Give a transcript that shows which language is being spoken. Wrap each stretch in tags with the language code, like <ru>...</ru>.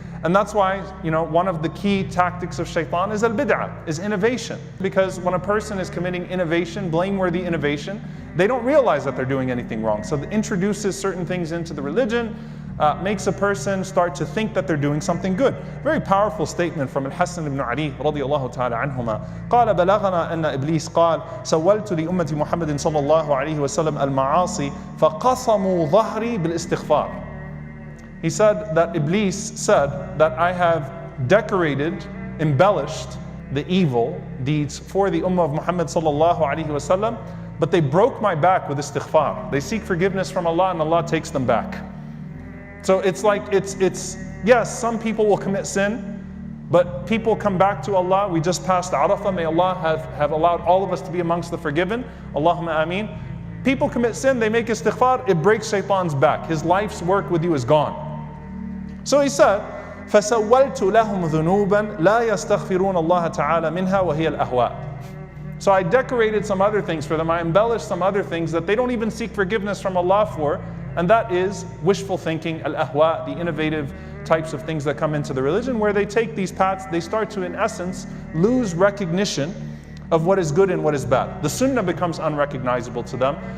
<en>And that's why, you know, one of the key tactics of Shaitan is al-bid'ah, is innovation. Because when a person is committing innovation, blameworthy innovation, they don't realize that they're doing anything wrong. So it introduces certain things into the religion, makes a person start to think that they're doing something good. Very powerful statement from Al-Hasan ibn Ali radiyallahu ta'ala anhuma.</en> <ar>قال بلغنا أن إبليس قال سولت لأمة محمد صلى الله عليه وسلم المعاصي فقصموا ظهري بالاستغفار.</ar> <en>He said that Iblis said that I have decorated, embellished the evil deeds for the Ummah of Muhammad sallallahu alaihi wasallam, but they broke my back with istighfar. They seek forgiveness from Allah and Allah takes them back. So it's like, yes, some people will commit sin, but people come back to Allah. We just passed Arafah. May Allah have allowed all of us to be amongst the forgiven. Allahumma ameen. People commit sin, they make istighfar, it breaks Shaitan's back. His life's work with you is gone. So he said,</en> <ar>فَسَوَّلْتُ لَهُمْ ذُنُوبًا لَا يَسْتَغْفِرُونَ اللَّهَ تَعَالَى مِنْهَا وَهِيَ الْأَهْوَاء.</ar> <en>So I decorated some other things for them. I embellished some other things that they don't even seek forgiveness from Allah for. And that is wishful thinking, al-ahwa, the innovative types of things that come into the religion, where they take these paths, they start to, in essence, lose recognition of what is good and what is bad. The sunnah becomes unrecognizable to them.</en>